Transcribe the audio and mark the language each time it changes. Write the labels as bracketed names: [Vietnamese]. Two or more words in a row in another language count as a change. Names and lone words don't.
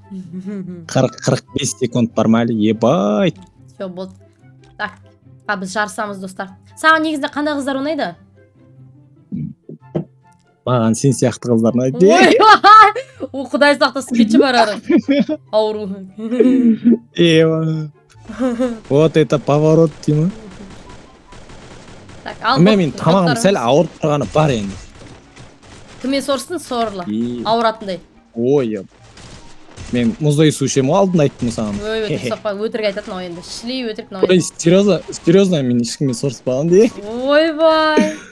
[Kazakh] 45 секунд бар ма әлі, ебай. Все, болды. Так, біз жарысамыз, достар. Саған негізінде қандай қыздар ұнайды? Маған сен сияқты қыздар ұнайды. О, құдай сақтасын, кетші бар ары. Ауру. [Russian] Вот это поворот, Тима. [Kazakh] Так, ал. Мен тамағым сәл ауырып тұрғаны бар енді. Кіммен сорсын, сорлы. Ауыратындай. Ой, мен мұздай су ішемін ғой, алдында айттым саған. Өтірік соқпа, өтірік айтатын ой енді. Шлей өтірік ой. Ой, серьезно, мен ешкіммен сорыспағам де. Ойбай.